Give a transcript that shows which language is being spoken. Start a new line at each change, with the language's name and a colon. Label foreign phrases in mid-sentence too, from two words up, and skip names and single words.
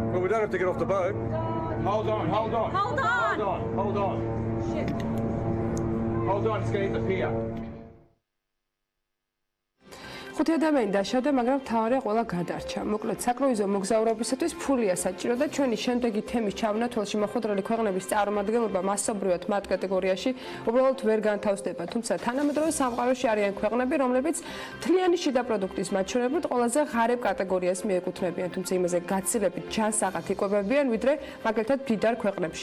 English: don't have to get off the boat. Hold on. Hold on, it's going to hit the pier.
Georgian: ხუთი ადამიანი დაშავდა, მაგრამ მთავარია ყველა გადარჩა. მოკლედ, საკრუიზო მოგზაურობისათვის ფულია საჭირო და ჩვენი შემდეგი თემის ჩამონათვალში მოხვედრილი ქვეყნების წარმომადგენლობა მასობრივად მათ კატეგორიაში უბრალოდ ვერ განთავსდება. თუმცა თანამედროვე სამყაროში არიან ქვეყნები, რომლებიც მთლიანი შიდა პროდუქტის მაჩვენებლად ყველაზე ღარიბ კატეგორიას მიეკუთვნებიან, თუმცა იმაზე გაცილებით ჯანსაღად იკვებებიან, ვიდრე მაგალითად მდიდარ ქვეყნებში.